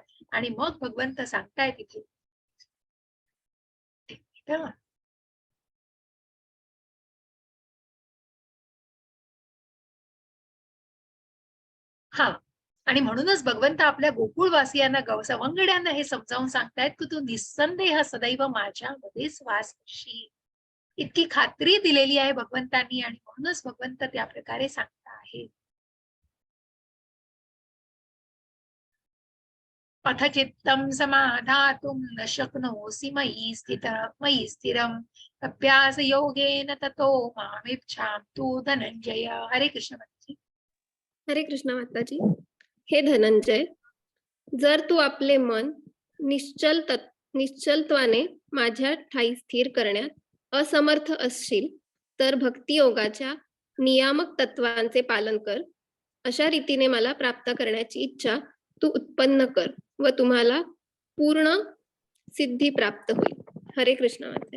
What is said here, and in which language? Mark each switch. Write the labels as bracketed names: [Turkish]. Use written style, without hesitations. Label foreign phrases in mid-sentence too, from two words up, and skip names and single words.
[Marathi] आणि मग भगवंत सांगतायत तिथे हा, आणि म्हणूनच भगवंत आपल्या गोकुळवासियांना सवंगड्यांना हे समजावून सांगतायत की तू निस्संदेह सदैव माझ्यामध्येच वास करशील. इतकी खात्री दिलेली आहे भगवंतांनी आणि म्हणूनच भगवंत त्या प्रकारे सांगता आहे. [Sanskrit] अथ चित्तं समाधातुं न शक्नोसि मयि स्थिरम् अभ्यास योगेन ततो मामिच्छाम तू धनंजय. [Marathi] हरे कृष्ण माताजी. हरे कृष्ण माताजी. हे धनंजय, जर तू आपले मन निश्चलत्वाने माझ्या ठाई स्थिर करण्यात असमर्थ असशील तर भक्ती योगाच्या नियामक तत्वांचे पालन कर. अशा रीतीने मला प्राप्त करण्याची इच्छा तू उत्पन्न कर व तुम्हाला पूर्ण सिद्धी प्राप्त होईल. हरे कृष्ण माताजी.